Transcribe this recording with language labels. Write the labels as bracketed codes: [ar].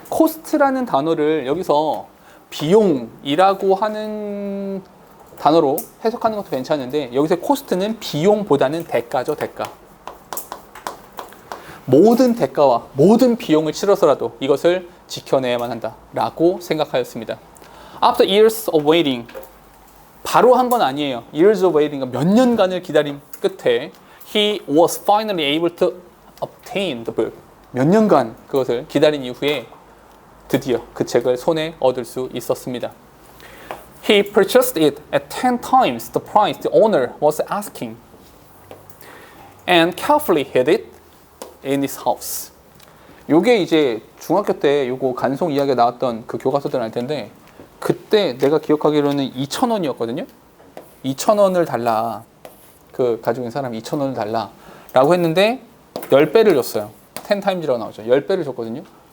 [ko] cost라는 단어를 여기서 비용이라고 하는 단어로 해석하는 것도 괜찮은데 여기서 cost는 비용보다는 대가죠, 대가. 모든 대가와 모든 비용을 치러서라도 이것을 지켜내야만 한다라고 생각하였습니다. [en] After years of waiting, [ko] 바로 한 건 아니에요. [en] Years of waiting, [ko] 몇 년간을 기다림 끝에 [en] he was finally able to obtain the book. [ko] 몇 년간 그것을 기다린 이후에 드디어 그 책을 손에 얻을 수 있었습니다. [en] He purchased it at 10 times the price the owner was asking and carefully hid it in his house. [ko] 요게 이제 중학교 때 요거 간송 이야기가 나왔던 그 교과서들 알 텐데 그때 내가 기억하기로는 2,000원이었거든요. 2,000원을 달라. 그 가지고 있는 사람이 2,000원을 달라 라고 했는데 10배를 줬어요. 10 times라고 나오죠. 10배를 줬거든요.